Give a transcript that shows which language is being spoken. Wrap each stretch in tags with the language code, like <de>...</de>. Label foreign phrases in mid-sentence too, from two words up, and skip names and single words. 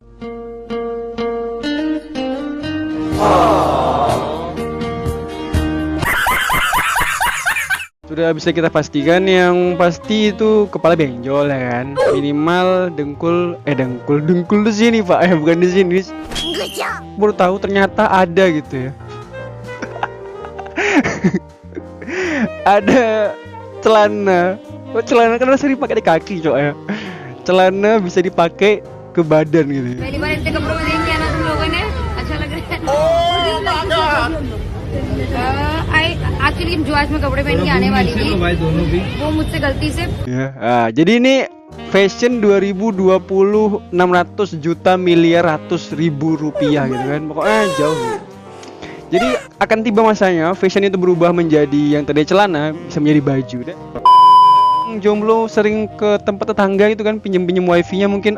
<id>Sudah bisa kita pastikan, yang pasti itu kepala benjol ya kan, minimal dengkul di sini pak, bukan di sini. Baru tahu ternyata ada gitu ya. Ada celana kan harus dipakai di kaki cok ya. Celana bisa dipakai ke badan gitu ya.</id> <hi>एक्चुअली जो आज मैं कपड़े पहन के आने वाली थी वो मुझसे गलती से</hi> <id>ya. Jadi ini fashion 2020 600 juta miliar ratus ribu rupiah gitu kan, pokoknya jauh gitu. Jadi akan tiba masanya fashion itu berubah menjadi yang tadi celana bisa menjadi baju deh. Jomblo sering ke tempat tetangga itu kan, pinjam wifi-nya mungkin.</id>